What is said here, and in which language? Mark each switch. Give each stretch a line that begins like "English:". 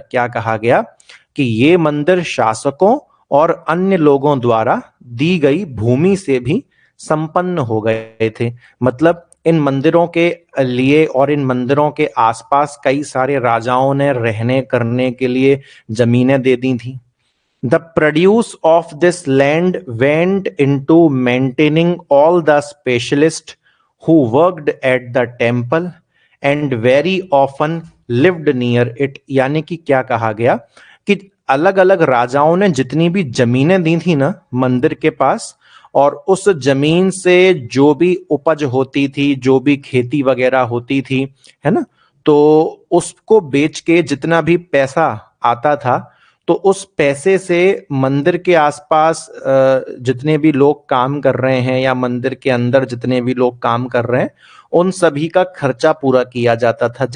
Hindi: क्या कहा गया कि ये मंदिर शासकों और अन्य लोगों द्वारा दी गई भूमि से भी संपन्न हो गए थे। मतलब इन मंदिरों के लिए और इन मंदिरों के आसपास कई सारे राजाओं ने रहने करने के लिए जमीनें दे दी थी।
English: The produce of this land went into maintaining all the specialists who worked at the temple and very often lived near it।
Hindi: यानी कि क्या कहा गया कि अलग अलग राजाओं ने जितनी भी जमीनें दी थी ना मंदिर के पास, और उस जमीन से जो भी उपज होती थी, जो भी खेती वगैरह होती थी, है ना, तो उसको बेच के जितना भी पैसा आता था, तो उस पैसे से मंदिर के आसपास जितने भी लोग काम कर रहे हैं या मंदिर के अंदर जितने भी लोग काम कर रहे हैं उन सभी का खर्चा पूरा किया जाता था।